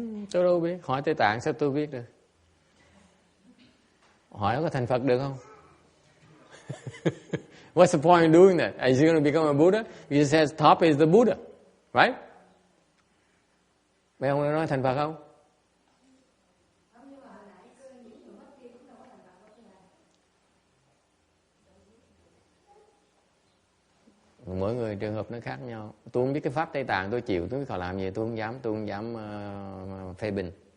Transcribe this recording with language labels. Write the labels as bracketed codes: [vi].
[vi] Tôi đâu biết, hỏi Tây Tạng sao tôi biết được? Hỏi có thành Phật được không? [en] What's the point of doing that? Is he going to become a Buddha? He says top is the Buddha, right? [vi] Mấy ông nói thành Phật không? Mỗi người trường hợp nó khác nhau. Tôi không biết cái pháp Tây Tạng tôi chịu, tôi biết họ làm gì tôi không dám phê bình.